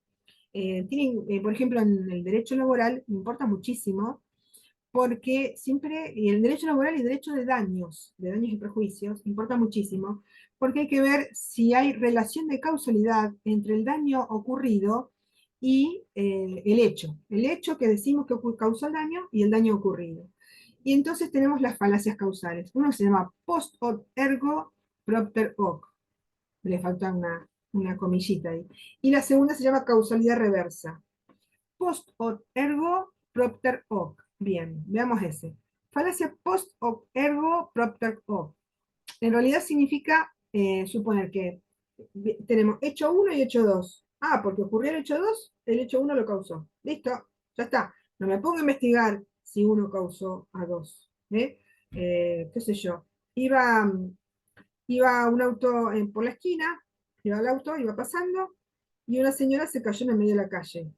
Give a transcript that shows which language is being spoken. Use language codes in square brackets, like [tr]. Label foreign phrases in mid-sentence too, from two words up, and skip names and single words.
[es] Por ejemplo, en el derecho laboral me importa muchísimo porque siempre, y el derecho laboral y el derecho de daños y prejuicios, importa muchísimo, porque hay que ver si hay relación de causalidad entre el daño ocurrido y el hecho que decimos que causó el daño y el daño ocurrido. Y entonces tenemos las falacias causales. Uno se llama [la] post hoc ergo propter hoc. [es] Le falta una comillita ahí. Y la segunda se llama causalidad reversa. [la] Post hoc ergo propter hoc. [es] Bien, veamos ese. [la] Falacia post hoc ergo propter hoc. [es] En realidad significa suponer que tenemos hecho uno y hecho 2. Ah, porque ocurrió el hecho 2, el hecho uno lo causó. Listo, ya está. No me pongo a investigar si uno causó a 2. ¿Qué sé yo? Iba, iba un auto por la esquina, iba el auto, iba pasando, y una señora se cayó en el medio de la calle.